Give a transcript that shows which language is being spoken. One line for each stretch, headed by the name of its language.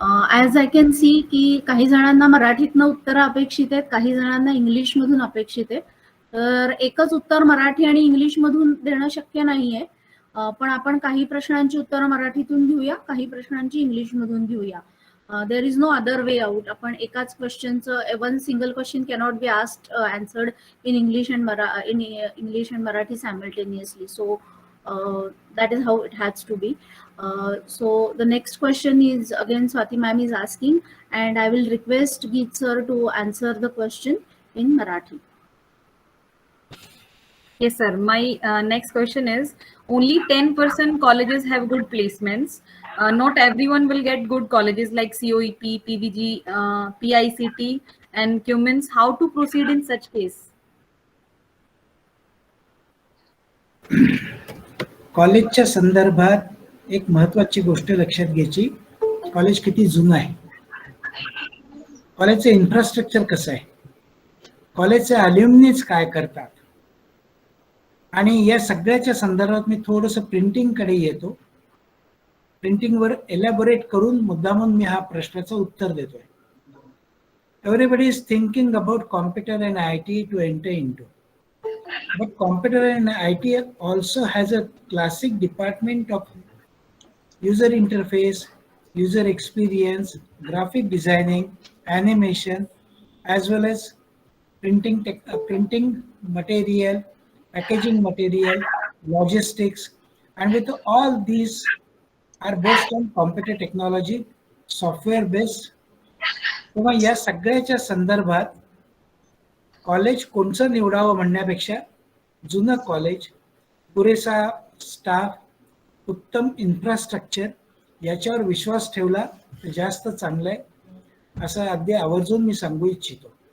English: As I can see
Marathi: की काही जणांना मराठीतनं उत्तर अपेक्षित आहेत, काही जणांना इंग्लिशमधून अपेक्षित आहे. तर एकच उत्तर मराठी आणि इंग्लिशमधून देणं शक्य नाहीये, पण आपण काही प्रश्नांची उत्तरं मराठीतून घेऊया, काही प्रश्नांची इंग्लिशमधून घेऊया.
English: There is no other way out.
Marathi: आपण एकाच क्वेश्चनचं
English: one single question cannot be asked answered in English and Marathi simultaneously. So that is how it has to be. So the next question is again Swati ma'am is asking, and I will request Geet sir to answer the question in Marathi. Yes, sir. My next question is, only 10% colleges have good placements. Not everyone will get good colleges like COEP, PVG, PICT and Cummins. How to proceed in such case?
Marathi: कॉलेजच्या संदर्भात एक महत्त्वाची गोष्ट लक्षात घ्यायची, college किती जुनं आहे, कॉलेजचं इन्फ्रास्ट्रक्चर कसं आहे, कॉलेजचे अल्युमिनीज काय करतात, आणि या सगळ्याच्या संदर्भात मी थोडंसं प्रिंटिंगकडे येतो. प्रिंटिंगवर एलॅबोरेट करून मुद्दामून मी हा प्रश्नाचं उत्तर देतोय.
English: Everybody is thinking about computer and IT to enter into. But computer and IT also has a classic department of user interface, user experience, graphic designing, animation, as well as printing material, packaging material, logistics, and with all these are based on computer technology, software based.
Marathi: तेव्हा या सगळ्याच्या संदर्भात college कोणचं निवडावं म्हणण्यापेक्षा जुनं college, पुरेसा staff, उत्तम इन्फ्रास्ट्रक्चर याच्यावर विश्वास ठेवला तर जास्त चांगलं आहे असं अगदी आवर्जून मी सांगू इच्छितो.